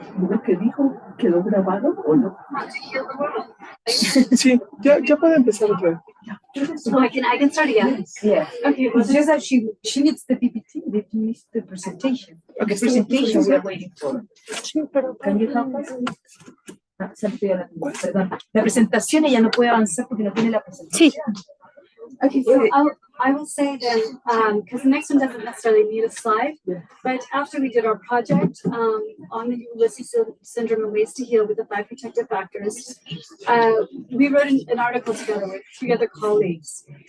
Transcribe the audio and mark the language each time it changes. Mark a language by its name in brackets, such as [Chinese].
[Spanish] Lo que dijo quedó grabado o no. [English] want to heal the world. [Spanish] Sí, ya puede empezar otra vez. [English] So I can start again. Yeah. Okay, well, It's just that she needs the PPT, that you needs the presentation. The presentation we are waiting for. Can you help us? [Spanish] Perdón. La presentación ella no puede avanzar porque no tiene la presentación. [English] okay, so I will say then, because the next one doesn't necessarily need a slide, but after we did our project on the Ulysses syndrome and ways to heal with the 5 protective factors, we wrote an article together with 3 other colleagues.